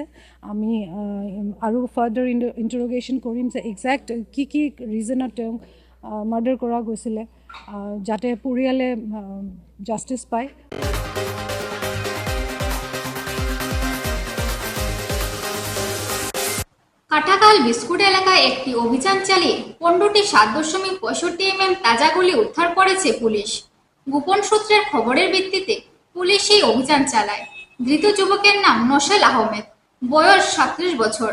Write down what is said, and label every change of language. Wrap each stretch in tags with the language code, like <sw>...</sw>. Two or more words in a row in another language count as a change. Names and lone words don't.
<as>আমি আৰু</as> <en>further interrogation</en> <as>কৰিম যে একজেক্ট কি ৰিজনত তেওঁক মাৰ্ডাৰ কৰা গৈছিলে, যাতে পৰিয়ালে জাষ্টিচ পায়।</as> <bn>কাটাখাল বিস্কুট এলাকায় একটি অভিযান চালিয়ে 15টি 7.65 mm তাজা গুলি উদ্ধার করেছে পুলিশ। গোপন সূত্রের খবরের ভিত্তিতে পুলিশ এই অভিযান চালায়। ধৃত যুবকের নাম নশেল আহমেদ, বয়স 37 বছর।</bn>